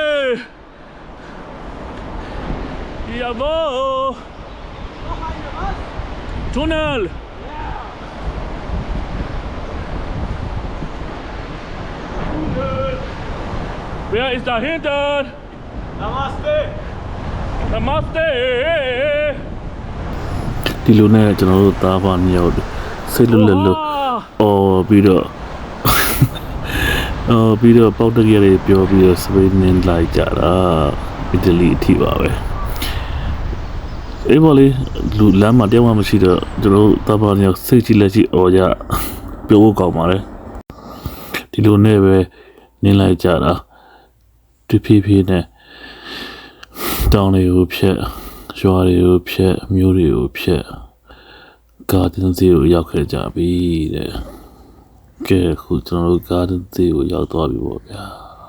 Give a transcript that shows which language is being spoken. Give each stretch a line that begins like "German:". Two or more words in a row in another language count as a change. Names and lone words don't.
German: Jawohl! Tunnel! Wer ist da hinten? Namaste. Namaste!
Burmese: ဒီလိုနဲ့ကျွန်တော်တို့သားပါမြောက်စိတ်လွတ်လပ်လို့အော်ပြီးတော့ပြီးတော့ပေါက်တကယ်လေးပြောပြီး တော့စပိန်နင်းလိုက်ကြတာအီတလီအထိပါပဲအေးပါလေလူလမ်းမှာတယောက်မှမရှိတော့ကျွန်တော်တို့သားပါမြောက်စိတ်ကြီးလက်ကြီးအော်ကြပြောဖို့ကောင်းပါလေဒီလိုနဲ့ပဲနင်းလိုက်ကြတာတဖြည်းဖြည်းနဲ့တောင်းတွေကိုဖြတ်ရွာတွေကိုဖြတ်မြို့တွေကိုဖြတ်ကာဒန်စီကိုရောက်ခဲ့ကြပြီတဲ့ကဲအခုကျွန်တော်တို့ကာဒန်စီကိုရောက်သွားပြီပေါ့ဗျာ